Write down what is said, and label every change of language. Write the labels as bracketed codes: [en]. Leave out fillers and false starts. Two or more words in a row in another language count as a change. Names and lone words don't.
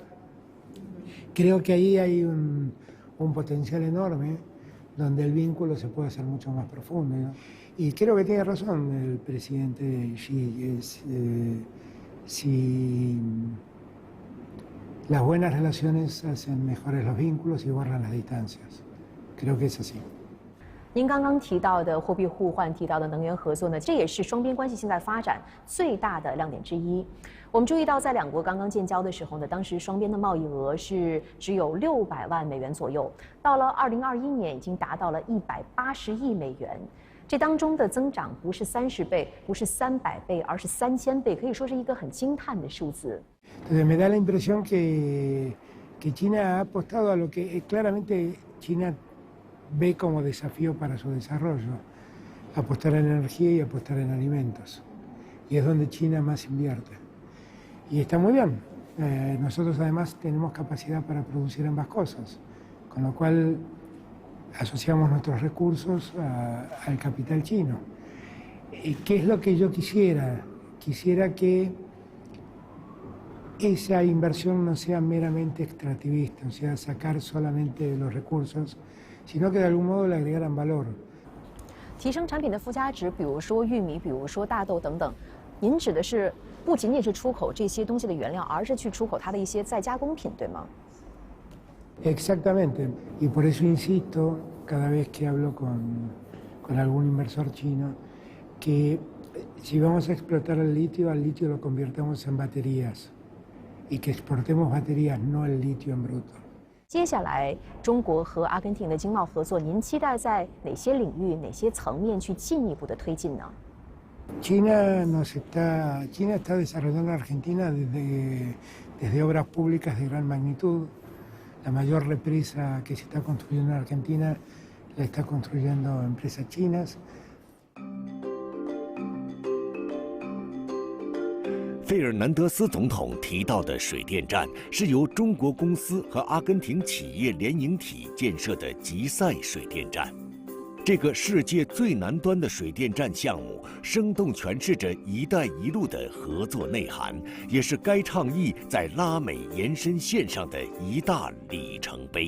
[es] Creo que ahí hay un potencial enorme donde el vínculo se puede hacer mucho más profundo, ¿no? Y creo que tiene razón el presidente Xi, si las buenas relaciones hacen mejores los vínculos y borran las distancias. Creo que es así. [zh] 您刚刚提到的货币互换，提到的能源合作呢，这也是双边关系现在发展最大的亮点之一。我们注意到，在两国刚刚建交的时候呢，当时双边的贸易额是只有600万美元左右，到了2021年已经达到了180亿美元。这当中的增长不是30倍，不是300倍，而是3000倍，可以说是一个很惊叹的数字。 [es] Entonces me da la impresión que China ha apostado a lo que claramente China ve como desafío para su desarrollo, apostar en energía y apostar en alimentos. Y es donde China más invierte. Y está muy bien. Nosotros además tenemos capacidad para producir ambas cosas, con lo cual asociamos nuestros recursos al capital chino. ¿Qué es lo que yo quisiera? Quisiera que esa inversión no sea meramente extractivista, o sea, sacar solamente los recursos, sino que de algún modo le agregaran valor. [zh] 提升产品的附加值，比如说玉米，比如说大豆等等，您指的是不仅仅是出口这些东西的原料，而是去出口它的一些再加工品，对吗？ [es] Exactamente, y por eso insisto cada vez que hablo con algún inversor chino que si vamos a explotar el litio, al litio lo convirtamos en baterías y que exportemos baterías, no el litio en bruto. [zh] 接下来，中国和阿根廷的经贸合作，您期待在哪些领域、哪些层面去进一步的推进呢？ [es] China está desarrollando en Argentina desde obras públicas de gran magnitud. La mayor represa que se está construyendo en Argentina la está construyendo empresas chinas. [zh] 费尔南德斯总统提到的水电站是由中国公司和阿根廷企业联营体建设的吉赛水电站。这个世界最南端的水电站项目，生动诠释着“一带一路”的合作内涵，也是该倡议在拉美延伸线上的一大里程碑。